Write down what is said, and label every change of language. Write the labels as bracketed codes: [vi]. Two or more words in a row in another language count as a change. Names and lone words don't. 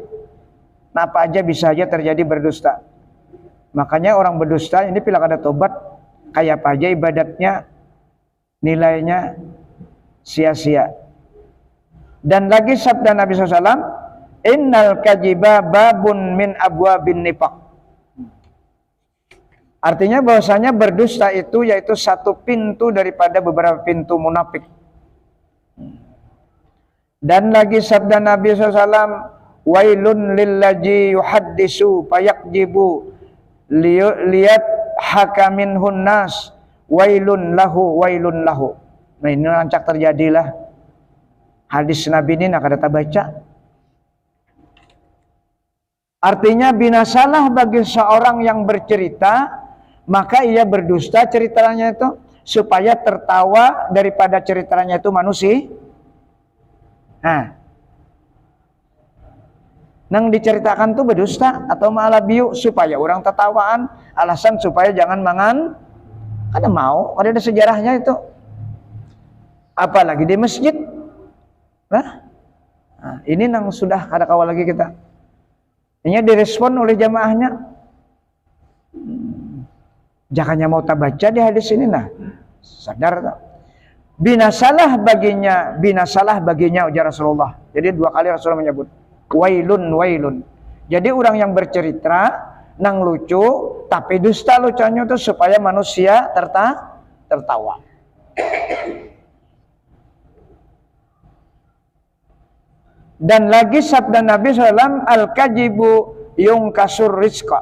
[bjn] Nah, apa aja bisa aja terjadi berdusta. Makanya orang berdusta ini bila kada tobat, kayak apa aja ibadatnya nilainya sia-sia. [id] Dan lagi sabda Nabi SAW, [ar] إن الكذب باب من أبواب النفاق. [id] Artinya bahwasanya berdusta itu yaitu satu pintu daripada beberapa pintu munafik. Dan lagi sabda Nabi SAW, [ar] ويل للذي يحدث فيكذب ليضحك منه الناس ويل له. [bjn] Nah, ini rancak terjadilah hadis Nabi ini nak ada baca. [id] Artinya binasalah bagi seorang yang bercerita, maka ia berdusta ceritanya itu supaya tertawa daripada ceritanya itu manusia. [bjn] Nah, nang diceritakan tuh berdusta atau malah biu supaya orang tertawaan, alasan supaya jangan mangan. Kada mau, ada sejarahnya itu. Apalagi di masjid. Nah, ini nang sudah kada kawal lagi kita. Ini direspon oleh jamaahnya. Jangannya mau tabaca di hadis ini nah. Sadar tak? Binasalah baginya ujar Rasulullah. [id] Jadi 2 kali Rasulullah menyebut wailun. Jadi orang yang bercerita nang lucu tapi dusta lucunya itu supaya manusia tertawa. Dan lagi sabda Nabi SAW, [ar] الكذب ينقص الرزق.